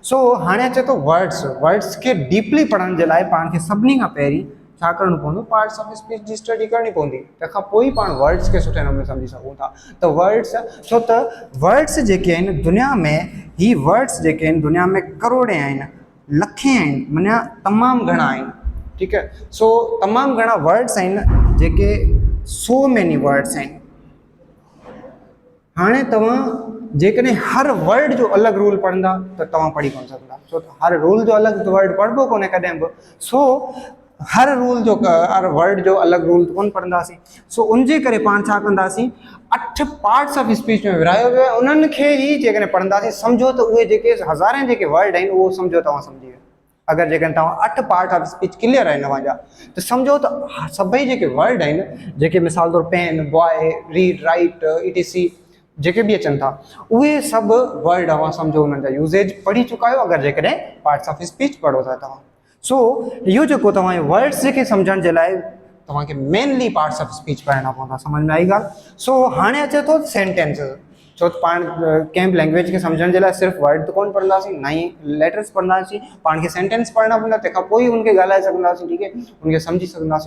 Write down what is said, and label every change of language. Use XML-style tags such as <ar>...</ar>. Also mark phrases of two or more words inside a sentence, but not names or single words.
<sd>सो हाणे अचे थो वर्ड्स खे डीपली पढ़ण जे लाइ पाण खे सभिनी खां पहिरीं छा करिणो पवंदो,</sd> <en>parts of speech</en> <sd>जी स्टडी करणी पवंदी, तंहिंखां पोइ ई पाण वर्ड्स खे सुठे नमूने सम्झी सघूं था। त वर्ड्स, छो त वर्ड्स जेके आहिनि दुनिया में, ही वर्ड्स जेके आहिनि दुनिया में करोड़े आहिनि, लखे आहिनि, माना तमामु घणा आहिनि, ठीकु आहे। सो तमामु घणा वर्ड्स आहिनि जेके</sd> <en>so many words</en> <sd>आहिनि। हाणे तव्हां जेकॾहिं हर वर्ड जो अलॻि रूल पढ़ंदा त तव्हां पढ़ी कोन सघंदा, छो त हर रूल जो अलॻि वर्ड पढ़बो कोन्हे कॾहिं बि। सो हर रूल जो हर वर्ड जो अलॻि रूल कोन पढ़ंदासीं। सो उनजे करे पाण छा कंदासीं, 8</sd> <en>parts of speech</en> <sd>में विरायो वियो आहे, उन्हनि खे ई जेकॾहिं पढ़ंदासीं सम्झो त उहे जेके हज़ारे जेके वर्ड आहिनि उहो सम्झो तव्हां सम्झी वियो। अगरि जेकॾहिं तव्हां 8</sd> <en>part of speech</en> <sd>क्लियर आहिनि तव्हांजा त सम्झो त सभई जेके वर्ड आहिनि, जेके मिसाल तौरु पेन,</sd> <en>boy, read, write, ETC</en> <sd>जेके बि अचनि था, उहे सभु वर्ड तव्हां सम्झो उन्हनि जा यूज़ेज पढ़ी चुका आहियो अगरि जेकॾहिं</sd> <en>parts of speech</en> <sd>पढ़ो था तव्हां। सो इहो जेको तव्हां वर्ड्स जेके सम्झण जे लाइ तव्हांखे</sd> <en>mainly parts of speech</en> <sd>पढ़ना पवंदा। समझ में आई ॻाल्हि? सो हाणे अचे थो सेंटेंसिस। छो त पाण कंहिं बि लैंग्वेज खे सम्झण जे लाइ सिर्फ़ु वर्ड त कोन पढ़ंदासीं, ना ई लेटर्स पढ़ंदासीं, पाण खे सेंटेंस पढ़ना पवंदा, तंहिंखां पोइ ई उनखे ॻाल्हाए सघंदासीं, ठीकु आहे, उनखे सम्झी सघंदासीं।</sd>